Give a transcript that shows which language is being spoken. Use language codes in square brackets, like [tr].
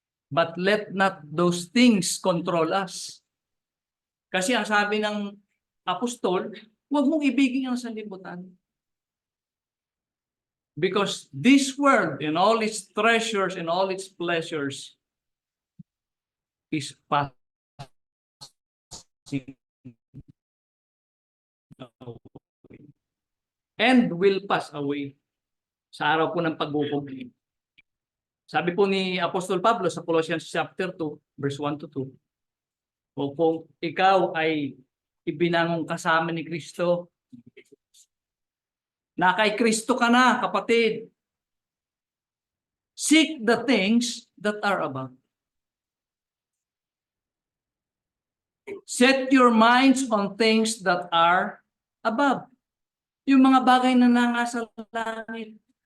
[en] But let not those things control us. [tl] Kasi ang sabi ng apostol, huwag mong ibigin ang sanlibutan. [en] Because this world and all its treasures and all its pleasures is passing away and will pass away [tl] sa araw po ng pagbubog. Sabi po ni Apostol Pablo sa Colossians chapter 2 verse 1 to 2, o kung ikaw ay ibinangong kasama ni Kristo, na kay Kristo ka na, kapatid, [en] seek the things that are above. Set your minds on things that are above. [tl] Yung mga bagay na nangasa langit.